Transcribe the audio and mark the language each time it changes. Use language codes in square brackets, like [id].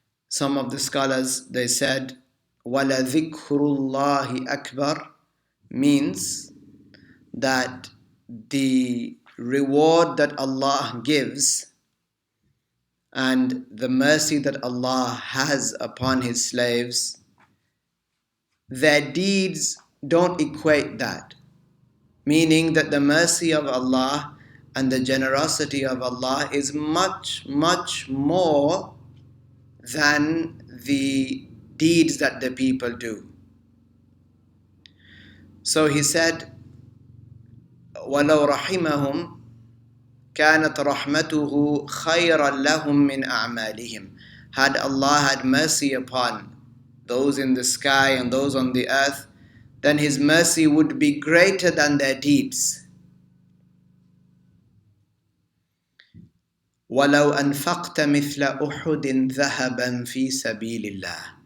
[en] Some of the scholars, they said, [ar] وَلَذِكْرُ اللَّهِ أَكْبَرُ [en] means that the reward that Allah gives and the mercy that Allah has upon His slaves, their deeds don't equate that. Meaning that the mercy of Allah and the generosity of Allah is much, much more than the deeds that the people do. So he said, [ar] وَلَوْ رَحِمَهُمْ كَانَتْ رَحْمَتُهُ خَيْرًا لَهُمْ مِنْ أَعْمَالِهِمْ. [en] Had Allah had mercy upon those in the sky and those on the earth, then His mercy would be greater than their deeds. [ar] وَلَوْ أَنفَقْتَ مِثْلَ أُحُدٍ ذَهَبًا فِي سَبِيلِ اللَّهِ.